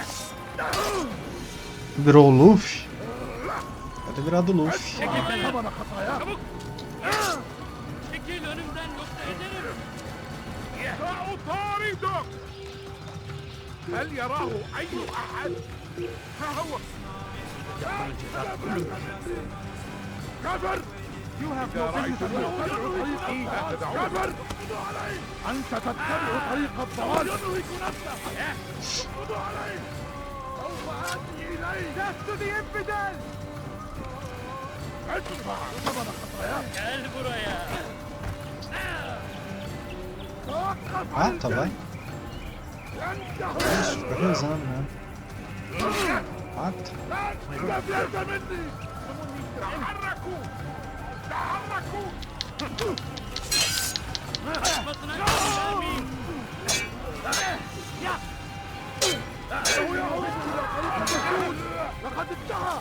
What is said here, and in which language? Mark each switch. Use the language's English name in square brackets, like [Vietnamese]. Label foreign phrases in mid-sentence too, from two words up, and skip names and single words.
[Portuguese] Virou o Luffy? Vai ter virado o Luffy. [Arabic] ثمن خطاياه [Turkish] Çekil önümden yoksa ederim. [Arabic] سأطاردك هل يراه أي أحد؟ ها هو كفر إذا رأيتني أتبع طريقي لا تدعوني كفر أنت تتبع طريق الضلال يدرك نفسه خذوا عليه سوف آتي إليه [English] Death to the infidel [Arabic] ادفع ثمن خطاياك [Turkish] Gel buraya. [Portuguese] Ah, tá, vai. Isso, fica rezando, né? Mata. [Arabic] استفلت مني تحركوا تحركوا [Turkish] Basına vermeyin. [Arabic] لقد انتهى